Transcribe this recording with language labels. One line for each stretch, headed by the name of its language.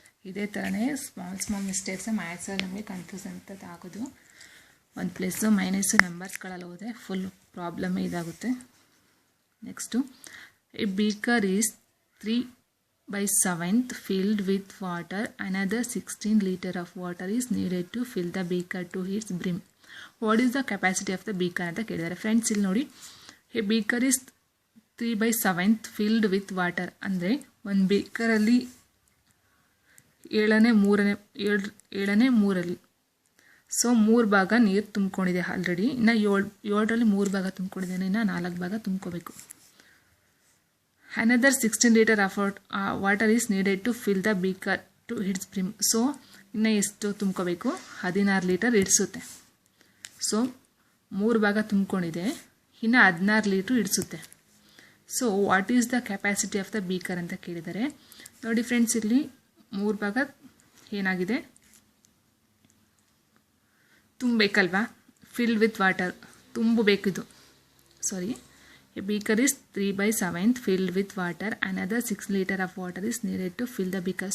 Kannada: ಇದೇ ಥರನೇ small mistakes ಮ್ಯಾಥ್ಸಲ್ಲಿ ನಮಗೆ ಕನ್ಫ್ಯೂಸ್ ಅಂತ ಆಗೋದು. ಒಂದು ಪ್ಲಸ್ಸು ಮೈನಸ್ಸು ನಂಬರ್ಸ್ಗಳಲ್ಲಿ ಹೋದರೆ ಫುಲ್ ಪ್ರಾಬ್ಲಮ್ಮೇ ಇದಾಗುತ್ತೆ.
English: Next a beaker is 3/7 filled with water. Another 16 liter of water is needed to fill the beaker to its brim. What is the capacity of the beaker
Kannada: ಅಂತ ಕೇಳಿದ್ದಾರೆ. Friends ಇಲ್ಲಿ ನೋಡಿ,
English: a beaker is 3/7 filled with water
Kannada: ಅಂದರೆ ಒಂದು ಬೀಕರಲ್ಲಿ 7/3 so 3 ಭಾಗ ನೀರು ತುಂಬಿಕೊಂಡಿದೆ already. ಇನ್ನು 7ರಲ್ಲಿ 3 ಭಾಗ ತುಂಬಿಕೊಂಡಿದ್ದೇನೆ, ಇನ್ನು 4 ಭಾಗ ತುಂಬ್ಕೋಬೇಕು.
English: Another 16 liter of water is needed to fill the beaker to its brim.
Kannada: So ಇನ್ನು ಎಷ್ಟು ತುಂಬ್ಕೋಬೇಕು 16 ಲೀಟರ್ ಇಡಿಸುತ್ತೆ. ಸೊ 3 ಭಾಗ ತುಂಬ್ಕೊಂಡಿದೆ, ಇನ್ನು 16 litre ಇಡಿಸುತ್ತೆ.
English: so what is the capacity of the beaker
Kannada: ಅಂತ ಕೇಳಿದ್ದಾರೆ. ನೋಡಿ ಫ್ರೆಂಡ್ಸ್, ಇಲ್ಲಿ 3 ಭಾಗ ಏನಾಗಿದೆ ತುಂಬಬೇಕಲ್ವಾ,
English: filled with water
Kannada: ತುಂಬಬೇಕಿದು.
English: Sorry, a beaker is 3/7 filled with water. Another 6 liter of water is needed to fill the beaker.